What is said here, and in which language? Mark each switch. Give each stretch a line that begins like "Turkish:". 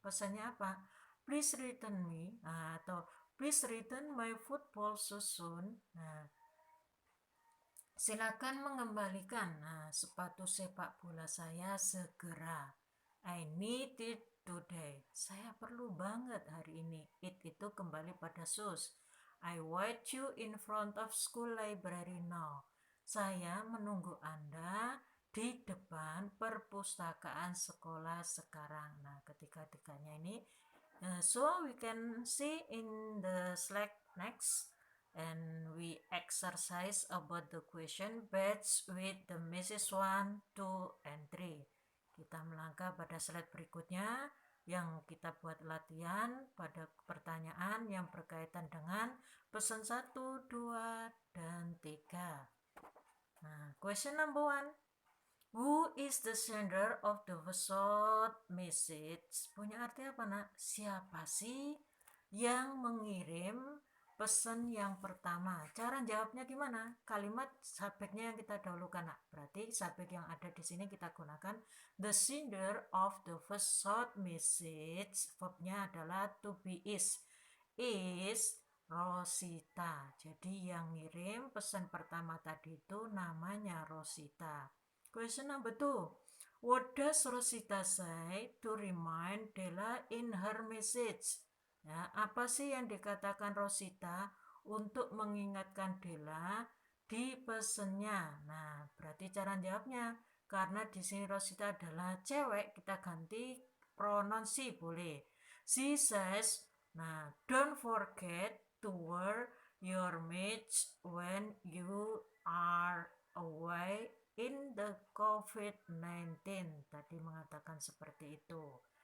Indonesian: Pesannya apa?
English: Please return me, atau please return my football shoes soon.
Indonesian: Nah, silakan mengembalikan sepatu sepak bola saya segera.
English: I need it today.
Indonesian: Saya perlu banget hari ini. It itu kembali pada shoes.
English: I wait you in front of school library now.
Indonesian: Saya menunggu Anda di depan perpustakaan sekolah sekarang. Nah, ketika-tikanya ini
English: so we can see in the slide next, and we exercise about the question batch with the message 1, 2, and 3.
Indonesian: Kita melangkah pada slide berikutnya yang kita buat latihan pada pertanyaan yang berkaitan dengan pesan 1, 2, dan 3.
English: Nah, question number 1. Who is the sender of the short message?
Indonesian: Punya arti apa, nak? Siapa sih yang mengirim pesan yang pertama? Cara jawabnya gimana? Kalimat subjeknya yang kita dahulukan, nak. Berarti subjek yang ada di sini kita gunakan
English: the sender of the first short message.
Indonesian: Verbnya adalah
English: to be is
Indonesian: Rosita. Jadi yang ngirim pesan pertama tadi itu namanya Rosita.
English: Question number 2. What does Rosita say to remind Della in her message?
Indonesian: Ya, apa sih yang dikatakan Rosita untuk mengingatkan Della di pesennya? Nah, berarti cara jawabnya karena di sini Rosita adalah cewek, kita ganti pronoun she boleh.
English: She says, nah, don't forget to wear your mask when you are away in the COVID-19.
Indonesian: Tadi mengatakan seperti itu.